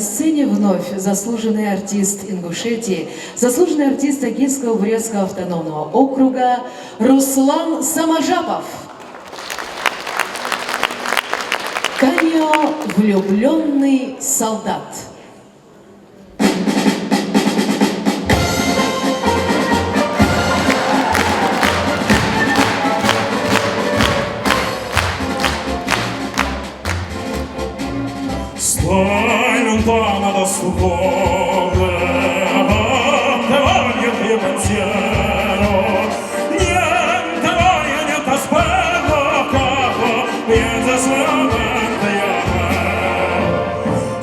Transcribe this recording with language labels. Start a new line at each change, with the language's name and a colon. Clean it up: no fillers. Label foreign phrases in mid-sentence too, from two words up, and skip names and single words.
Russian: сцене вновь заслуженный артист Ингушетии, заслуженный артист Агинского бурятского автономного округа Руслан Самажапов. Камео «Влюбленный солдат».
Italian: Lontana da stupore, voglio che pensiero, niente voglio, niente aspetto, capo, piensa solamente a me.